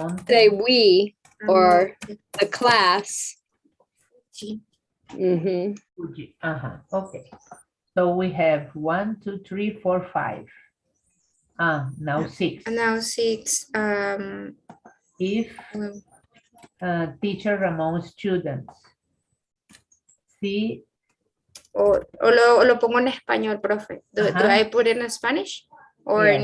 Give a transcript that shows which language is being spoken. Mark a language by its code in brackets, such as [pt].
[en] Say we or the class. Mm-hmm. Fuji. Okay. So we have 1, 2, 3, 4, 5. Now 6. Now 6. If teacher Ramon students. [es] Sí. O lo pongo en español, profe. [en] Do I put it in Spanish or in